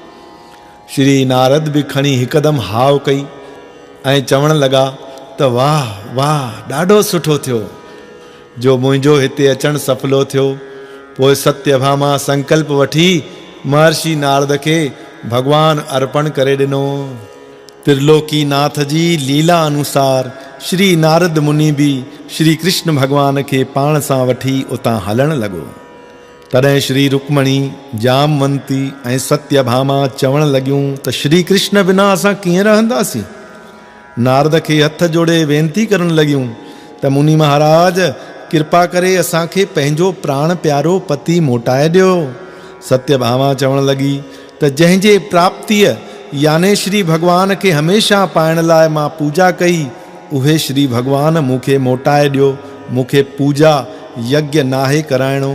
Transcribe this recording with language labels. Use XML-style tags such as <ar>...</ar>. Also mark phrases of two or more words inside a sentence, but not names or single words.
<sd>श्री नारद बि खणी हिकदम हाव कई ऐं चवण लॻा त वाह वाह, ॾाढो सुठो थियो जो मुंहिंजो हिते अचणु सफलो थियो। पोइ सत्यभामा संकल्प वठी महर्षि नारद खे भगवान अर्पण करे ॾिनो। त्रिलोकी नाथ जी लीला अनुसार श्री नारद मुनि बि श्री कृष्ण भगवान खे पाण सां वठी उतां हलण लॻो। तॾहिं श्री रुक्मणी, जामवंती ऐं सत्यभामा चवण लॻियूं त श्री कृष्ण बिना असां कीअं रहंदासीं। नारद खे हथ जोड़े वेनती करण लगियूं त मुनि महाराज कृपा करे असांखे पंहिंजो प्राण प्यारो पति मोटाए ॾियो। सत्यभामा चवण लगी त जंहिंजे प्राप्तिअ याने श्री भगवान खे हमेशा पाइण लाइ मां पूजा कई, उहे श्री भगवान मूंखे मोटाए ॾियो। मूंखे पूजा यज्ञ नाहे कराइणो।</sd>